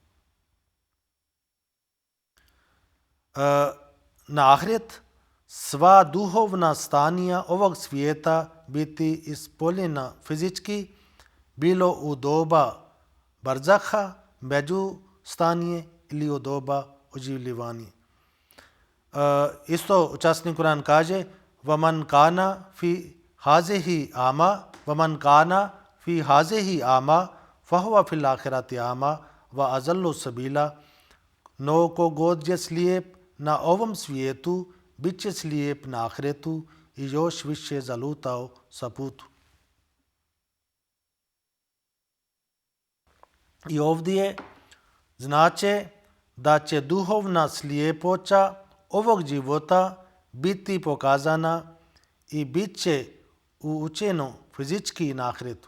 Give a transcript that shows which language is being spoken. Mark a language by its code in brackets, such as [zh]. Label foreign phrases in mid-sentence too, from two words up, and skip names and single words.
[bs] Na ahiret sva duhovna stanja ovog svijeta biti ispoljena fizički, bilo u doba barzaha, među stanje, ili u doba oživljivanja. Isto časni Kur'an kaže [ar] وَمَنْ كَانَ فِي هَذِهِ أَعْمَى وَمَنْ كَانَ فِي هَذِهِ أَعْمَى فَهُوَ فِي الْآخِرَةِ أَعْمَى وَأَضَلُّ سَبِيلًا. [bs] No kogod je slijep na ovom svijetu, bit će slijep na ahiretu i još više zalutao sa putu. I ovdje znači da će duhovna slijepoća ovog života biti pokazana i bit će učeno fizički na ahiretu.